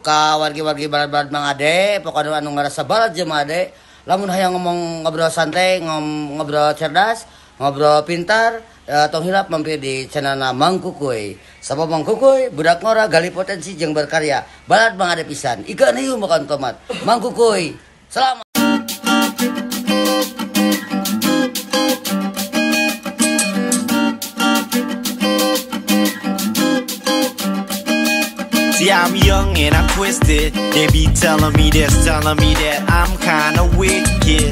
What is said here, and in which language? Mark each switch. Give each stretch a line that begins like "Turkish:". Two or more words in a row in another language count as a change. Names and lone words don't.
Sundanese: Ka wargi-wargi barat-barat Mang Ade, pokoknya anu ngarasa barat jeung Mang Ade. Lamun hayang ngomong ngobrol santai, ngobrol cerdas, ngobrol pintar, tong hilap mampir di channelna Mang Kukuy. Sabab Mang Kukuy budak ngora gali potensi jeung berkarya. Barat Mang Ade pisan.
Indonesian: Ikan hiu makan tomat. Mang Kukuy. Selamat.
English: See, I'm young and I'm twisted. They be telling me this, telling me that I'm kinda wicked.